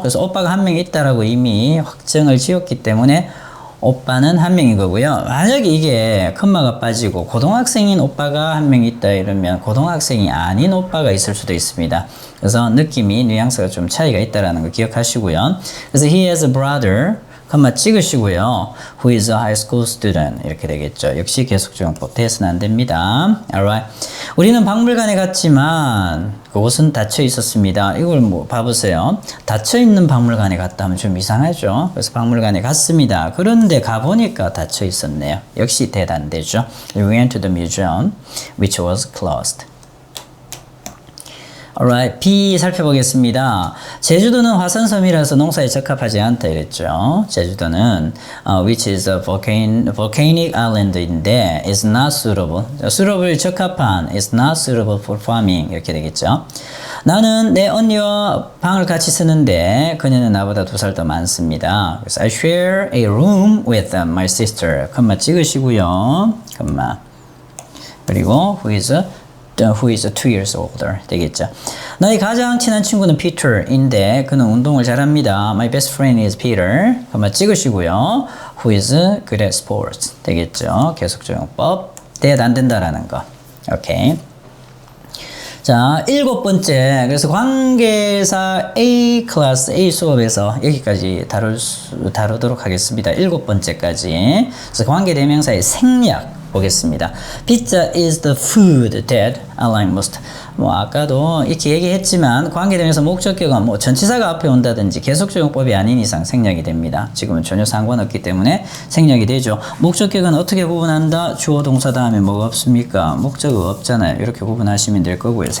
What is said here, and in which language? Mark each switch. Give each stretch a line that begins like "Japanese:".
Korean: 그래서 오빠가 한 명 있다라고 이미 확정을 지었기 때문에 오빠는 한 명인 거고요. 만약에 이게 컴마가 빠지고 고등학생인 오빠가 한 명 있다 이러면 고등학생이 아닌 오빠가 있을 수도 있습니다. 그래서 느낌이 뉘앙스가 좀 차이가 있다라는 거 기억하시고요.
English: 그래서 he has a brother
Korean: 컴마 찍으시고요.
English: Who is a high school student
Korean: 이렇게 되겠죠. 역시 계속적용법 대수는 안 됩니다.
English: Alright.
Korean: 우리는 박물관에 갔지만 그곳은 닫혀 있었습니다. 이걸 뭐 봐보세요. 닫혀 있는 박물관에 갔다 하면 좀 이상하죠. 그래서 박물관에 갔습니다. 그런데 가보니까 닫혀 있었네요. 역시 대단되죠.
English: We went to the museum which was closed. Alright,
Korean: B 살펴보겠습니다. 제주도는 화산섬이라서 농사에 적합하지 않다 이랬죠.
English: 제주도는 which is a volcanic island인데 is not suitable. suitable 적합한 is not suitable for farming
Korean: 이렇게 되겠죠. 나는 내 언니와 방을 같이 쓰는데 그녀는 나보다 2살 더 많습니다. 그래서
English: I share a room with my sister.
Korean: 컴마 찍으시고요. 컴마 그리고
English: who is 2 years older
Korean: 되겠죠. 나의 가장 친한 친구는 Peter인데 그는 운동을 잘합니다.
English: My best friend is Peter.
Korean: 그만 찍으시고요.
English: Who is good at sports
Korean: 되겠죠. 계속적용법 대답 안 된다라는 거. 오케이. 자, 7번째. 그래서 관계사 A 클래스 A 수업에서 여기까지 다루도록 하겠습니다. 7번째까지. 그래서 관계대명사의 생략 보겠습니다.
English: Pizza is the food that I like most.
Korean: 뭐 아까도 이렇게 얘기했지만 관계대명사 목적격은 뭐 전치사가 앞에 온다든지 계속적용법이 아닌 이상 생략이 됩니다. 지금은 전혀 상관없기 때문에 생략이 되죠. 목적격은 어떻게 구분한다? 주어 동사 다음에 뭐가 없습니까? 목적어 없잖아요. 이렇게 구분하시면 될 거고요.